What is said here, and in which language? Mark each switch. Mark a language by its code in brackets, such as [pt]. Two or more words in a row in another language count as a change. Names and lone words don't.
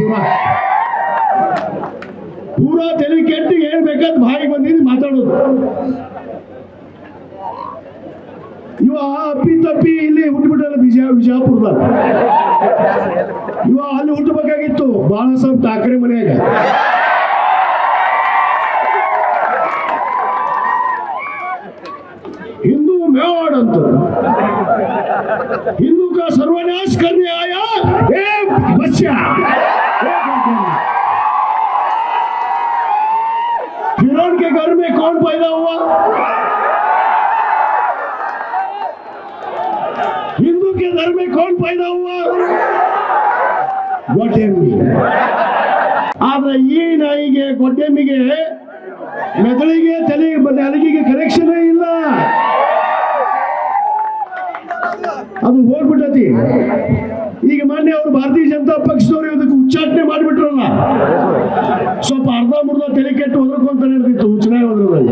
[kn] ಪೂರಾ ತಲೆ ಕೆಟ್ಟು ಏನ್ ಬೇಕಾದ್ ಬಾಯಿಗೆ ಬಂದಿದ್ದು ಮಾತಾಡೋದು. ಇವ ಅಪ್ಪಿ ತಪ್ಪಿ ಇಲ್ಲಿ ಹುಟ್ಟುಬಿಟ್ಟಲ್ಲ ವಿಜಯಪುರದಾಗ. ಇವ ಅಲ್ಲಿ ಹುಟ್ಟಬೇಕಾಗಿತ್ತು ಬಾಳಾ ಸಾಹೇಬ್ ಠಾಕ್ರೆ ಮನೆಯಾಗ. [hi] हिंदू मेवाड़ अंत हिंदू का सर्वनाश करने आया ये बच्चा। फिरौन के घर में कौन पैदा हुआ? हिंदू के घर में कौन पैदा हुआ? [kn] ಗೊಡ್ಡೆಮ್ಮಿ. ಆದ್ರೆ ಈ ನಾಯಿಗೆ ಗೊಡ್ಡೆಮ್ಮಿಗೆ ಮೆದುಳಿಗೆ ನಾಲಿಗೆಗೆ ಕನೆಕ್ಷನ್ ಇಲ್ಲ. ಅದು ಹೋಗ್ಬಿಟ್ಟತಿ. ಈಗ ಮೊನ್ನೆ ಅವರು ಭಾರತೀಯ ಜನತಾ ಪಕ್ಷದವರು ಇದಕ್ಕೆ ಉಚ್ಚಾಟನೆ ಮಾಡಿಬಿಟ್ರಲ್ಲ, ಸ್ವಲ್ಪ ಅರ್ಧ ಮುರ್ಧ ತಲೆ ಕೆಟ್ಟು ಒದರ್ಕೊಂತ ನಡೆದಿತ್ತು ಚುನಾವಣೆ ಹೋದ್ರಲ್ಲಿ.